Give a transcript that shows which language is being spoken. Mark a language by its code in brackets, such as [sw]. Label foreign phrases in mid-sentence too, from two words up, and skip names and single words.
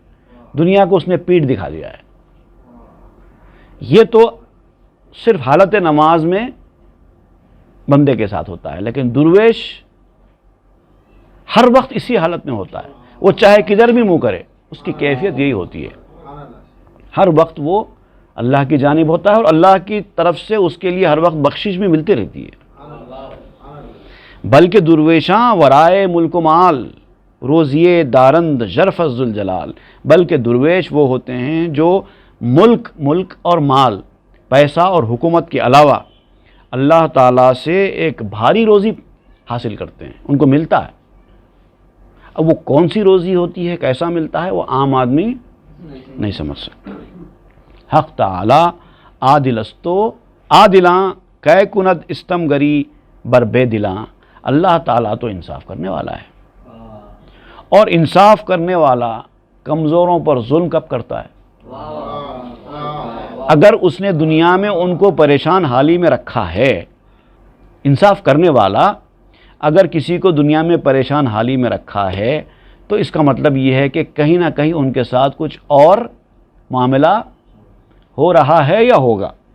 [ur] دنیا کو اس نے پیٹھ دکھا دیا ہے. یہ تو صرف حالت نماز میں بندے کے ساتھ ہوتا ہے، لیکن درویش ہر وقت اسی حالت میں ہوتا ہے. وہ چاہے کدھر بھی منہ کرے، اس کی کیفیت یہی ہوتی ہے. ہر وقت وہ اللہ کی جانب ہوتا ہے اور اللہ کی طرف سے اس کے لیے ہر وقت بخشش بھی ملتی رہتی ہے. [fa] بلکہ درویشاں ورائے ملک و مال، روزیے دارند ژرف ذوالجلال. [ur] بلکہ درویش وہ ہوتے ہیں جو ملک اور مال، پیسہ اور حکومت کے علاوہ اللہ تعالیٰ سے ایک بھاری روزی حاصل کرتے ہیں، ان کو ملتا ہے. اب وہ کون سی روزی ہوتی ہے، کیسا ملتا ہے، وہ عام آدمی نہیں سمجھ سکتا. [fa] حق تعالی عادل استو عادلاں کہ کند استم گری بر بے دلاں. [ur] اللہ تعالیٰ تو انصاف کرنے والا ہے، اور انصاف کرنے والا کمزوروں پر ظلم کب کرتا ہے؟ اگر اس نے دنیا میں ان کو پریشان حالی میں رکھا ہے. انصاف کرنے والا اگر کسی کو دنیا میں پریشان حالی میں رکھا ہے تو اس کا مطلب یہ ہے کہ کہیں نہ کہیں ان کے ساتھ کچھ اور معاملہ ہو رہا ہے یا ہوگا.